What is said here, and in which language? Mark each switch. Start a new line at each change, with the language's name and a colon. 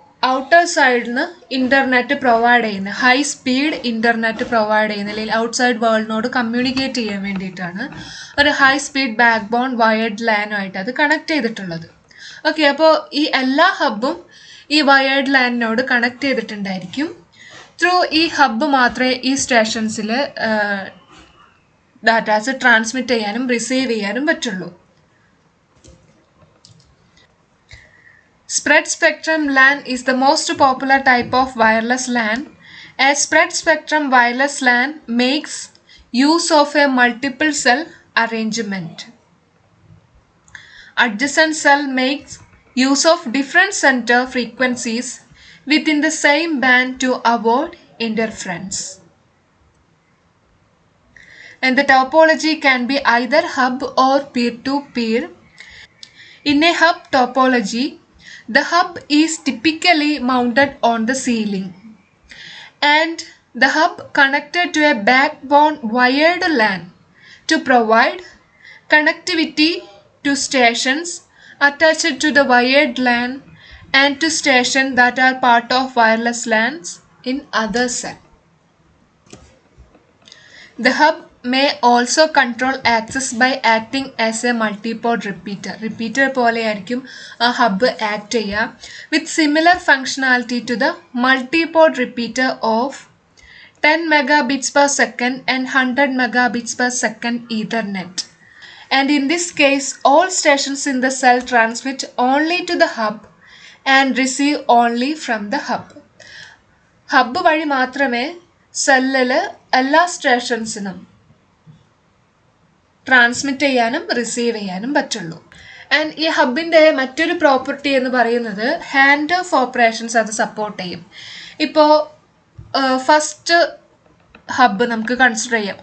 Malayalam: Outer സൈഡിൽ നിന്ന് internet provide ചെയ്യുന്ന, ഹൈ സ്പീഡ് ഇൻ്റർനെറ്റ് പ്രൊവൈഡ് ചെയ്യുന്ന അല്ലെങ്കിൽ ഔട്ട്സൈഡ് വേൾഡിനോട് കമ്മ്യൂണിക്കേറ്റ് ചെയ്യാൻ വേണ്ടിയിട്ടാണ് ഒരു high speed back bone wired ലാനുമായിട്ട് അത് കണക്ട് ചെയ്തിട്ടുള്ളത്. ഓക്കെ, അപ്പോൾ ഈ എല്ലാ ഹബ്ബും ഈ വയേർഡ് ലാനിനോട് കണക്ട് ചെയ്തിട്ടുണ്ടായിരിക്കും. ത്രൂ ഈ ഹബ്ബ് മാത്രമേ ഈ സ്റ്റേഷൻസിൽ ഡാറ്റാസ് ട്രാൻസ്മിറ്റ് ചെയ്യാനും റിസീവ് ചെയ്യാനും പറ്റുള്ളൂ.
English: Spread spectrum LAN is the most popular type of wireless LAN, as spread spectrum wireless LAN makes use of a multiple cell arrangement. Adjacent cell makes use of different center frequencies within the same band to avoid interference. And the topology can be either hub or peer-to-peer. In a hub topology, the hub is typically mounted on the ceiling, and the hub connected to a backbone wired LAN to provide connectivity to stations attached to the wired LAN and to stations that are part of wireless LANs in other cell. The hub may also control access by acting as a multipod repeater. Repeater
Malayalam: പോലെയായിരിക്കും ആ hub act ചെയ്യുക,
English: With similar functionality to the multipod repeater of 10 megabits per second and 100 megabits per second Ethernet. And in this case, all stations in the cell transmit only to the hub and receive only from the hub.
Malayalam: Hub വഴി മാത്രമേ സെല്ലിൽ എല്ലാ സ്റ്റേഷൻസിനും transmit ചെയ്യാനും receive ചെയ്യാനും പറ്റുള്ളൂ. And ഈ ഹബിൻ്റെ മറ്റൊരു property എന്ന് പറയുന്നത് ഹാൻഡ് ഓഫ് ഓപ്പറേഷൻസ് അത് സപ്പോർട്ട് ചെയ്യും. ഇപ്പോൾ ഫസ്റ്റ് ഹബ്ബ് നമുക്ക് കൺസിഡർ ചെയ്യാം.